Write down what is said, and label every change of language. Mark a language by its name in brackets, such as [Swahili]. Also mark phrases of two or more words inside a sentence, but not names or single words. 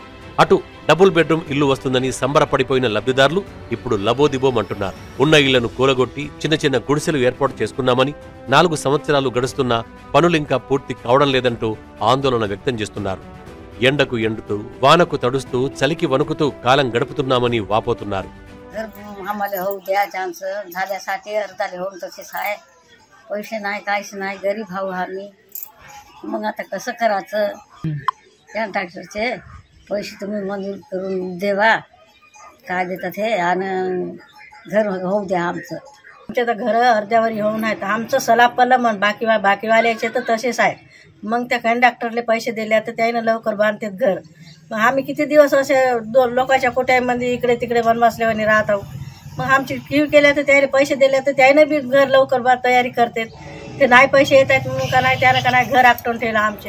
[Telugu] అటు డబుల్ బెడ్రూమ్ ఇల్లు వస్తుందని సంబరపడిపోయిన లబ్ధిదారులు ఇప్పుడు లబోదిబోమంటున్నారు. ఉన్న ఇళ్లను కూలగొట్టి చిన్న చిన్న గుడిసెలు ఏర్పాటు చేసుకున్నామని 4 సంవత్సరాలు గడుస్తున్నా పనులింకా పూర్తి కావడం లేదంటూ ఆందోళన వ్యక్తం చేస్తున్నారు. ఎండకు ఎండుతూ వానకు తడుస్తూ చలికి వణుకుతూ కాలం గడుపుతున్నామని వాపోతున్నారు. [Marathi] आम्हाला होऊ द्या चान्स झाल्यासाठी अर्धाले होऊन तसेच आहे. पैसे नाही काहीच नाही, गरीब भाऊ आम्ही. मग आता कसं करायचं? कॉन्ट्रॅक्टरचे पैसे तुम्ही मंजूर करून देवा, काय देतात हे, आणि घर होऊ द्या आमचं. आमच्या तर घरं अर्ध्यावर येऊन आहेत. आमचं सलाब पडलं मग बाकीवाल्याचे तर तसेच आहेत. मग त्या कंडक्टरले पैसे दिले तर त्यानं लवकर बांधतात घर. मग आम्ही किती दिवस असे लोकांच्या कोट्यामध्ये इकडे तिकडे बनवासल्यावानी राहत आहोत. मग आमची क्यू केल्या तर त्याने पैसे दिले तर त्यानं बी घर लवकर तयारी करतात. ते नाही पैसे येत आहेत म्हणून का नाही त्यानं का नाही घर आटून ठेवलं आमचे.